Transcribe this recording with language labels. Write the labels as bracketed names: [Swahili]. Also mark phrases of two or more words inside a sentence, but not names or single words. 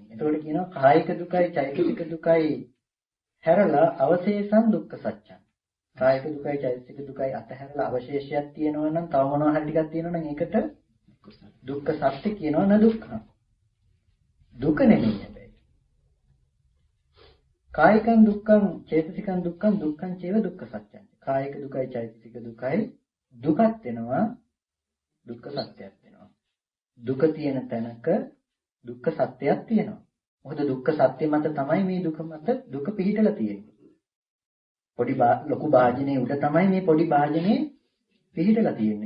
[Sinhala] එතකොට කියනවා කායික දුකයි චෛතසික දුකයි හැරලා [Pali] අවශේෂං දුක්ඛ සත්‍යං. [Sinhala] කායික දුකයි චෛතසික දුකයි අතහැරලා අවශේෂයක් තියෙනවා නම් තව මොනවා හරි ටිකක් තියෙනවා නම් ඒකට දුක්ඛ සත්‍ය කියනවා [Pali] න දුක්ඛ. [Sinhala] දුක නෙමෙයි හැබැයි. [Pali] කායිකං දුක්ඛං චෛතසිකං දුක්ඛං දුක්ඛං චේව දුක්ඛ සත්‍යං. [Sinhala] කායික දුකයි චෛතසික දුකයි දුකක් වෙනවා දුක්ඛ සත්‍යයක් වෙනවා. දුක තියෙන තැනක දුක්ඛ සත්‍යයක් තියෙනවා. මොකද දුක්ඛ සත්‍ය මත තමයි මේ දුක මත දුක පිහිටලා තියෙන්නේ. පොඩි ලොකු භාජනයේ උඩ තමයි මේ පොඩි භාජනයේ පිහිටලා තියෙන්නේ.